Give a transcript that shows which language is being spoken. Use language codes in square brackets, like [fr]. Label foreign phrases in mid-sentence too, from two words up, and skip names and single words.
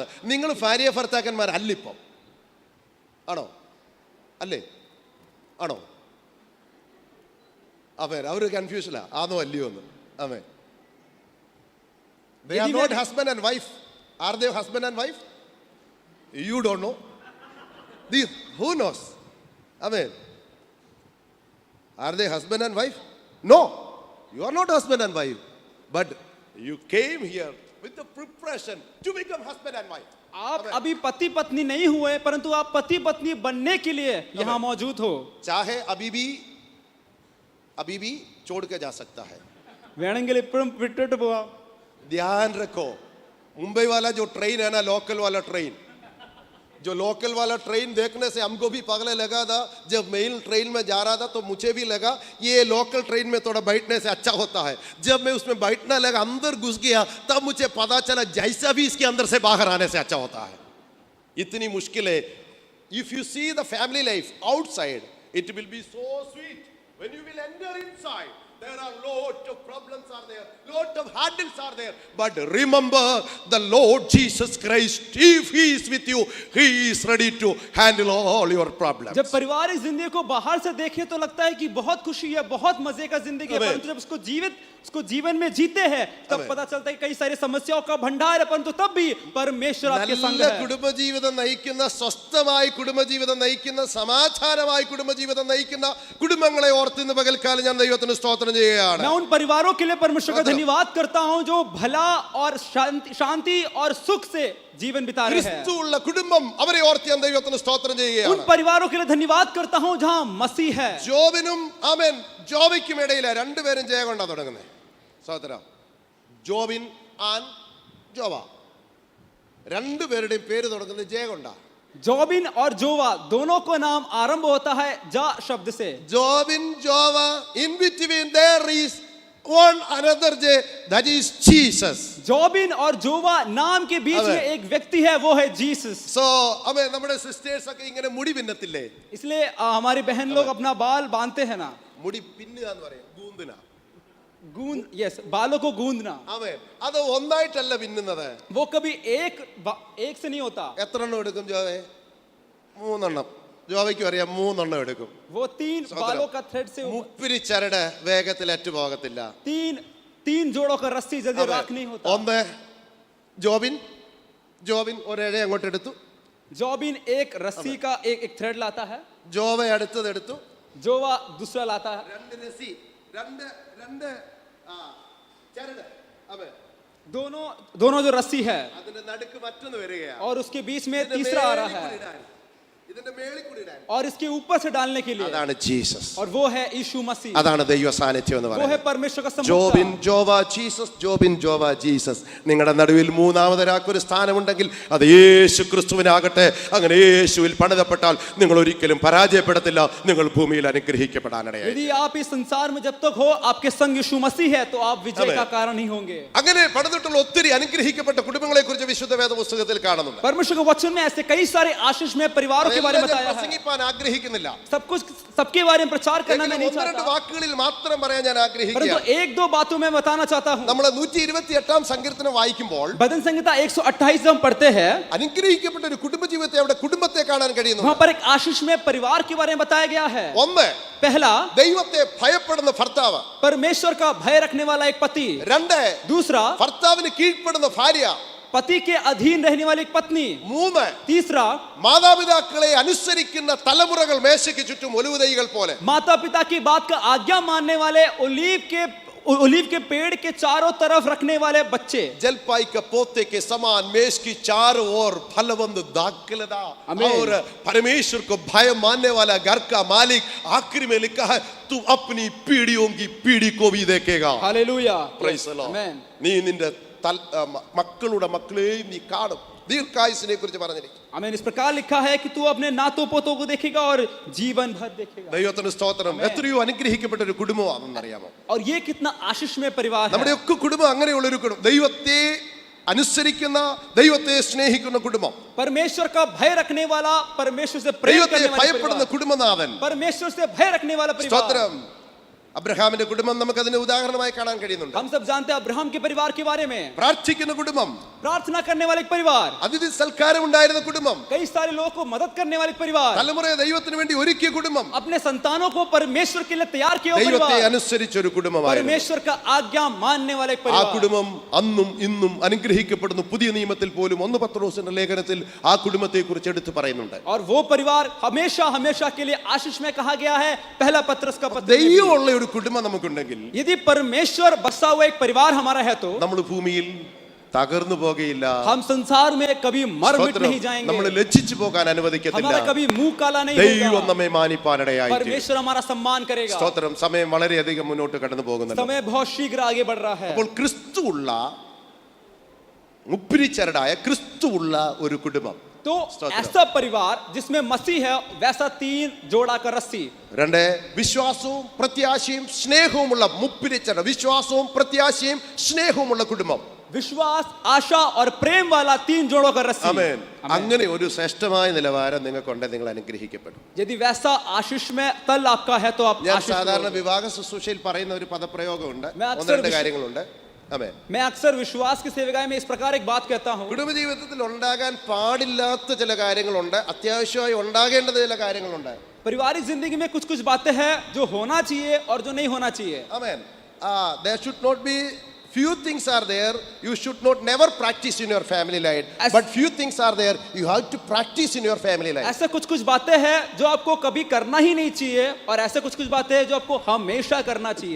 [ml] നിങ്ങൾ ഭാര്യ ഭർത്താക്കന്മാരല്ലിപ്പം, ആണോ? അല്ലേ? ആണോ? അവൻ അവർ കൺഫ്യൂഷനാ, ആണോ അല്ലയോ എന്ന്. [en] അവൻ they are not husband and wife. Are they husband and wife? You don't know. Who knows? Amen. Are they husband and wife? No. You are not husband and wife. But you came here with the preparation to become husband and wife. [hi] आप अभी पति पत्नी नहीं हुए, परंतु आप पति पत्नी बनने के लिए यहाँ मौजूद हो. चाहे अभी भी छोड़ के जा सकता है. [ml] വേണമെങ്കിൽ ഇപ്പോഴും വിട്ടിട്ട് പോവാം. [hi] ध्यान रखो, मुंबई वाला जो ट्रेन है ना, लोकल वाला ट्रेन, जो लोकल वाला ट्रेन देखने से हमको भी पगले लगा था. जब मेल ट्रेन में जा रहा था तो मुझे भी लगा ये लोकल ट्रेन में थोड़ा बैठने से अच्छा होता है. जब मैं उसमें बैठने लगा, अंदर घुस गया, तब मुझे पता चला जैसा भी इसके अंदर से बाहर आने से अच्छा होता है. इतनी मुश्किल है. [en] If you see the family life outside, it will be so sweet. When you will enter inside, There are lot of problems are there, lot of hurdles are there, but remember the Lord Jesus Christ. If he is with you, he is ready to handle all your problems. [hi] जब पारिवारिक जिंदगी को बाहर से देखें तो लगता है कि बहुत खुशी है, बहुत मजे का जिंदगी है, [en] Amen. [hi] परंतु जब उसको जीवन में जीते हैं तब [en] Amen. [hi] पता चलता है कि कई सारी समस्याओं का भंडार है, परंतु तब भी परमेश्वर आपके संग [ml] നല്ല [hi] है। [ml] കുടുംബജീവിതം നയിക്കുന്ന, സ്വസ്ഥമായി കുടുംബജീവിതം നയിക്കുന്ന, സമാധാനമായി കുടുംബജീവിതം നയിക്കുന്ന കുടുംബങ്ങളെ ഓർത്ത് ഇന്ന് പകൽക്കാലം ഞാൻ ദൈവത്തിന് സ്തോത്രം ചെയ്യുകയാണ്. [hi] मैं उन परिवारों के लिए परमेश्वर का स्तोत्र। धन्यवाद करता हूं जो भला और शांति और सुख से जीवन बिता रहे हैं। [ml] ക്രിസ്തുവുള്ള കുടുംബം അവരെ ഓർത്ത് ഞാൻ ദൈവത്തിന് സ്തോത്രം [hi] उन [ml] ചെയ്യുകയാണ്. [hi] परिवारों के लिए धन्यवाद करता हूं जहां मसीह है। [ml] ജോബിനും ആമേൻ ജോബയ്ക്കും ഇടയിലെ രണ്ടുപേരും ജയ കൊണ്ടാ തുടങ്ങുന്നത്. സഹോദരാ, ജോബിൻ ആൻഡ് ജോവ രണ്ടുപേരുടെയും പേര് തുടങ്ങുന്നത് ജയ കൊണ്ടാ. [hi] जोबिन और जोवा दोनों को नाम आरंभ होता है जा शब्द से। [ml] ജോബിൻ ജോവ, [en] in between there is one another J, that is Jesus. [hi] जोबिन और जोवा नाम के बीच [en] Amen. [hi] में एक व्यक्ति है, वो है जीसस। [ml] So അമേ നമ്മുടെ സിസ്റ്റേഴ്സ് ഒക്കെ ഇങ്ങനെ മുടി പിന്നത്തില്ലേ? [hi] इसलिए हमारी बहन लोग अपना बाल बांधते हैं ना, [ml] മുടി പിന്നുക എന്ന് പറയും, ഗൂന്തിന. [hi] गूंद, यस, बालों को गूंदना। [ml] ആമേൻ. അത് ഒന്നായിട്ടല്ല പിന്നുന്നത്. [hi] वो कभी एक से नहीं होता। [ml] എത്ര എണ്ണം എടുക്കും ജോവേ? 3 എണ്ണം. ജോവയ്ക്കും അറിയാം 3 എണ്ണം എടുക്കും. [hi] वो 3 बालों का थ्रेड से [ml] മുപ്പിരി ചരട് വേഗത്തിൽ അറ്റു പോകത്തില്ല. [hi] तीन जोड़ों का रस्सी जल्दी राख नहीं होता। [ml] ഒന്ന് ജോബിൻ ഒരേഴെ അങ്ങോട്ട് എടുത്തു, [hi] जोबिन एक रस्सी का एक थ्रेड लाता है, [ml] ജോവ അടുത്തതെടുത്തു, [hi] जोवा दूसरा लाता है। [ml] രണ്ട് രസി, രണ്ട് ചരട്, ആമേൻ. [hi] दोनों जो रस्सी है [ml] അതിന്റെ നടുക്ക് മറ്റൊന്ന് വരികയാണ്. [hi] और उसके बीच में तीसरा आ रहा है [ml] ഇതിന്റെ മേളിൽ കൂടി ഇടാൻ. [hi] और इसके ऊपर से डालने के लिए, [ml] അതാണ് ജീസസ്. [hi] और वो है यीशु मसीह, [ml] അതാണ് ദൈവ സാന്നിധ്യം എന്ന് [hi] वो है [ml] പറയുന്നത്. [hi] परमेश्वर का [ml] ജോബിൻ [hi] समुद्र। [ml] ജോവ ജീസസ്, ജോബിൻ ജോവ ജീസസ്. നിങ്ങളുടെ നടുവിൽ മൂന്നാമതൊരാൾക്കൊരു സ്ഥാനമുണ്ടെങ്കിൽ അത് യേശു ക്രിസ്തുവിനാകട്ടെ. അങ്ങനെ യേശുവിൽ പണിതപ്പെട്ടാൽ നിങ്ങൾ ഒരിക്കലും പരാജയപ്പെടത്തില്ല, നിങ്ങൾ ഭൂമിയിൽ അനുഗ്രഹിക്കപ്പെടാനിടയായി. [hi] यदि आप इस संसार में जब तक हो आपके संग यीशु मसीह है तो आप विजय [en] Amen. [hi] का कारण ही होंगे। [ml] അങ്ങനെ പണിതിട്ടുള്ള ഒത്തിരി അനുഗ്രഹിക്കപ്പെട്ട കുടുംബങ്ങളെ കുറിച്ച് വിശുദ്ധ വേദ പുസ്തകത്തിൽ കാണുന്നുണ്ട്. [hi] परमेश्वर के वचन में ऐसे कई सारे आशीष में परिवारों के बारे में [ml] അതെല്ലാം ഞാൻ [hi] बताया है। [ml] പ്രസംഗിപ്പാൻ ആഗ്രഹിക്കുന്നില്ല. [hi] सबके बारे में प्रचार करना मैं [ml] എങ്കിലും [hi] नहीं [ml] ഒന്ന് രണ്ട് [hi] चाहता, [ml] വാക്കുകളിൽ മാത്രം പറയാൻ ഞാൻ [hi] परंतु [ml] ആഗ്രഹിക്കുകയാണ്. [hi] एक दो बातों में बताना चाहता हूँ। [ml] നമ്മൾ 128 സങ്കീർത്തനം വായിക്കുമ്പോൾ [hi] भजन संहिता 128 जब हम पढ़ते हैं, [ml] അനുഗ്രഹിക്കപ്പെട്ട ഒരു കുടുംബജീവിതത്തെ, അവിടെ കുടുംബത്തെ കാണാൻ കഴിയുന്നു. [hi] वहां पर एक आशीष में परिवार के बारे में बताया गया है। [ml] ഒന്ന്, [hi] पहला, [ml] ദൈവത്തെ ഭയപ്പെടുന്ന ഭർത്താവ്. [hi] परमेश्वर का भय रखने वाला एक पति। [ml] രണ്ട്, [hi] दूसरा, [ml] ഭർത്താവിന് കീഴ്പ്പെടുന്ന ഭാര്യ. [hi] पति के अधीन रहने वाली एक पत्नी। [ml] മൂന്ന്, [hi] तीसरा, മാതാപിതാക്കളെ അനുസരിക്കുന്ന തലമുറകൾ മേശയ്ക്ക് ചുറ്റും ഒലിവുതൈകൾ പോലെ. माता पिता की बात का आज्ञा मानने वाले ओलीव के पेड़ के चारों तरफ रखने वाले बच्चे। जलपाई का पोते के समान मेष की चारों ओर फलवंत दाखलता और परमेश्वर को भय मानने वाला घर का मालिक. आखिरी में लिखा है तू अपनी पीढ़ियों की पीढ़ी को भी देखेगा. हालेलुया, [en] Praise the Lord. [hi] आमेन। [ml] നീ നിന്റെ മക്കളുടെ മക്കളെയും നീ കാണും. ദീർഘായുസിനെ കുറിച്ച് പറഞ്ഞിരിക്കും. [hi] आमेन। इस प्रकार लिखा है कि तू अपने नातों पोतों को देखेगा और जीवन भर देखेगा। [ml] ദൈവത്തിന്റെ സ്തോത്രം. എത്രയോ അനുഗ്രഹിക്കപ്പെട്ട ഒരു കുടുംബമാണെന്ന് അറിയാമോ? [hi] और ये कितना आशीषमय परिवार है। [ml] നമ്മുടെ ഒക്കെ കുടുംബം അങ്ങനെയുള്ള ഒരു കുടുംബം, ദൈവത്തെ അനുസരിക്കുന്ന, ദൈവത്തെ സ്നേഹിക്കുന്ന കുടുംബം, [hi] परमेश्वर का भय रखने वाला, परमेश्वर से प्रेम [ml] ദൈവത്തെ [hi] करने वाला [ml] ഭയപ്പെടുന്ന [hi] परिवार, [ml] കുടുംബനാഥൻ. [hi] परमेश्वर से भय रखने वाला परिवार। [ml] സ്തോത്രം. അബ്രഹാമിന്റെ കുടുംബം നമുക്ക് അതിന് ഉദാഹരണമായി കാണാൻ കഴിയുന്നുണ്ട്. [hi] हम सब जानते हैं अब्राहम के परिवार के बारे में। [ml] പ്രാർത്ഥിക്കുന്ന കുടുംബം, [hi] प्रार्थना करने वाले एक परिवार, [ml] അതിഥി സൽക്കാരം ഉണ്ടായിരുന്ന കുടുംബം, [hi] कई सारे लोगों को मदद करने वाले एक परिवार, [ml] തലമുറയെ ദൈവത്തിന് വേണ്ടി ഒരുക്കിയ കുടുംബം, [hi] अपने संतानों को परमेश्वर के लिए तैयार किया हुआ [ml] ദൈവത്തെ [hi] परिवार, [ml] അനുസരിച്ച ഒരു കുടുംബമായിരുന്നു. [hi] परमेश्वर का आज्ञा मानने वाला एक [ml] ആ [hi] परिवार। [ml] കുടുംബം അന്നും ഇന്നും അനുഗ്രഹിക്കപ്പെടുന്നു. പുതിയ നിയമത്തിൽ പോലും 1 പത്രോസിന്റെ ലേഖനത്തിൽ ആ കുടുംബത്തെ കുറിച്ച് എടുത്തു പറയുന്നുണ്ട്. [hi] और वो परिवार हमेशा हमेशा के लिए आशीष में कहा गया है। पहला पत्रस का पत्र। [ml] ദൈവമുള്ള ഒരു കുടുംബം നമുക്കുണ്ടെങ്കിൽ, [hi] यदि परमेश्वर बसा हुआ एक परिवार हमारा है तो [ml] നമ്മൾ ഭൂമിയിൽ തകർന്നു പോകുകയില്ല. [hi] हम संसार में कभी मर मिट [ml] സ്തോത്രം. [hi] नहीं जाएंगे, [ml] നമ്മൾ ലജ്ജിച്ചു പോകാൻ അനുവദിക്കത്തില്ല. [hi] हमारा कभी मुंह काला नहीं [ml] ദൈവം [hi] होगा, [ml] നമ്മെ മാനിപ്പാനിടയായി. [hi] परमेश्वर हमारा सम्मान करेगा। [ml] സ്തോത്രം. സമയം വളരെയധികം മുന്നോട്ട് കടന്നു പോകുന്നുണ്ട്. [hi] समय बहुत शीघ्र आगे बढ़ रहा है। [ml] അപ്പോൾ ക്രിസ്തുവുള്ള, മുപ്പിരിച്ചരടായ ക്രിസ്തുവുള്ള ഒരു കുടുംബം. [hi] तो ऐसा परिवार जिसमें मसीह है, वैसा 3 जोड़ा का रस्सी। [ml] രണ്ട്, വിശ്വാസവും പ്രത്യാശയും സ്നേഹവുമുള്ള മുപ്പിരിച്ചരട്, വിശ്വാസവും പ്രത്യാശയും സ്നേഹവുമുള്ള കുടുംബം. [hi] विश्वास, आशा और प्रेम वाला 3 जोड़ों का रस्सी। [ml] ആമേൻ. അങ്ങനെ ഒരു ശ്രേഷ്ഠമായ നിലവാരം നിങ്ങൾക്കുണ്ട്, നിങ്ങൾ അനുഗ്രഹിക്കപ്പെടും. [hi] यदि वैसा आशीष में तल आपका है तो आप [ml] ഞാൻ [hi] आशीष [ml] സാധാരണ [hi] पाओगे। [ml] വിവാഹ ശുശ്രൂഷയിൽ പറയുന്ന ഒരു പദപ്രയോഗമുണ്ട്, [hi] मैं [ml] ഒന്ന് [hi] अक्सर [ml] രണ്ട് [hi] विश्व- [ml] കാര്യങ്ങളുണ്ട്. ആമേൻ. [hi] मैं अक्सर विश्वास की सेवकाई में इस प्रकार एक बात कहता हूँ। [ml] കുടുംബജീവിതത്തിൽ ഉണ്ടാകാൻ പാടില്ലാത്ത ചില കാര്യങ്ങളുണ്ട്, അത്യാവശ്യമായി ഉണ്ടാകേണ്ട ചില കാര്യങ്ങളുണ്ട്. [hi] पारिवारिक जिंदगी में कुछ कुछ बातें हैं जो होना चाहिए और जो नहीं होना चाहिए। [en] Amen. There should not be few things are there you should not never practice in your family life, As- but few things are there you have to practice in your family life. [hi] ऐसे कुछ कुछ बातें हैं जो आपको कभी करना ही नहीं चाहिए और ऐसे कुछ कुछ बातें हैं जो आपको हमेशा करना चाहिए।